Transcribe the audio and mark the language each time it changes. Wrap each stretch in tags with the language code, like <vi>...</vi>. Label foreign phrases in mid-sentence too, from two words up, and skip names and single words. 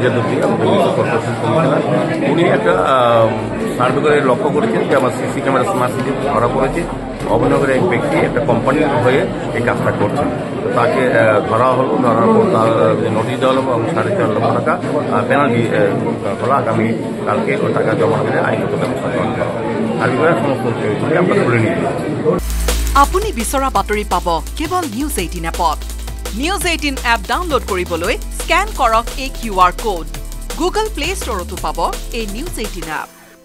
<bn>যাদবজি আমাদের</bn> <en>municipal corporation commissioner</en> <bn>উনি একটা সার্ভে করে লক্ষ্য করেছেন যে আমার</bn> <en>CC camera smart city</en> <bn>ধরা পড়েছে অভিনগরের এক ব্যক্তি একটা কোম্পানির হয়ে এই কাজটা করছেন তো তাকে ধরা হলো ধরার পর তার নোটিশ দেওয়া হলো এবং 4.5 লক্ষ টাকা পেনাল্টি হলো আগামী কালকে ওই টাকা জমা দিলে আইনগত ব্যবস্থা গ্রহণ করা হবে আর বিভাগে সমস্ত আমরা তুলে নিয়ে</bn> <as>আপুনি বিচৰা বাতৰি পাব কেৱল নিউজ 18 এপত নিউজ 18 এপ ডাউনলোড কৰিবলৈ স্ক্যান কৰক এই</as> <en>QR code</en> <as>গুগল প্লে ষ্টৰতো পাব এই নিউজ 18 এপ</as>